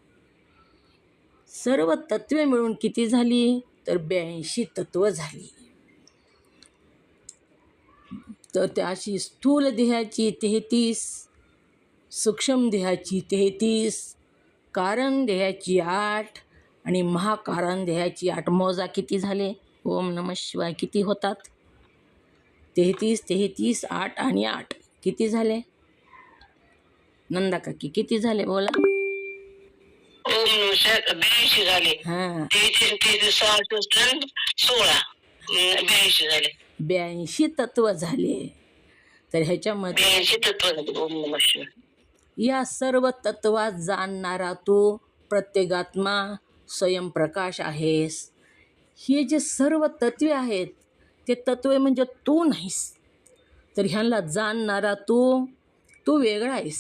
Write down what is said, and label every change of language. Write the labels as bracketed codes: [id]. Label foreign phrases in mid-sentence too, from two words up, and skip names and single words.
[mr] सर्व तत्वे मिळून किती झाली तर 82 तत्व झाली. तर त्याशी स्थूल देहाची 33, सूक्ष्म देहाची 33, कारण देहाची 8 आणि महाकारण देहाची 8. मोजा किती झाले? [sa] ओम नमः शिवाय [mr] किती होतात? 33, 33, 8 आणि 8 किती झाले? नंदा काकी किती झाले बोला? ओम 82 झाले. हां, 33, 16 82 झाले. 82 तत्व झाले. तर ह्याच्यामध्ये 82 तत्व झाले. [sa] ओम नमः शिवाय. [mr] या सर्व तत्वात जाणणारा तू प्रत्येगात्मा स्वयंप्रकाश आहेस. हे जे सर्व तत्वे आहेत ते तत्वे म्हणजे तू नाहीस. तर ह्यांना जाणणारा तू वेगळा आहेस.